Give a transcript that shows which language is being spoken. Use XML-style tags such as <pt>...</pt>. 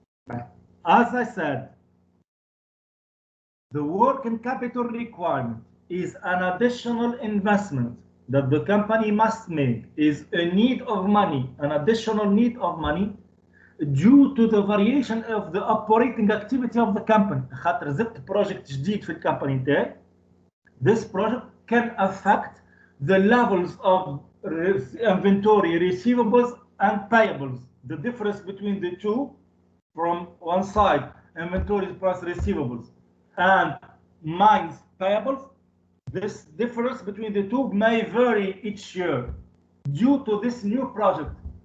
<en>As I said, the working capital requirement is an additional investment that the company must make, is a need of money, an additional need of money due to the variation of the operating activity of the company.</en> <ar>خاطر زدت project جديد في الكمباني نتاعي.</ar> <en>This project can affect the levels of inventory, receivables and payables. The difference between the two, from one side, inventory plus receivables, and minus payables, this difference between the two may vary each year due to this new project.</en>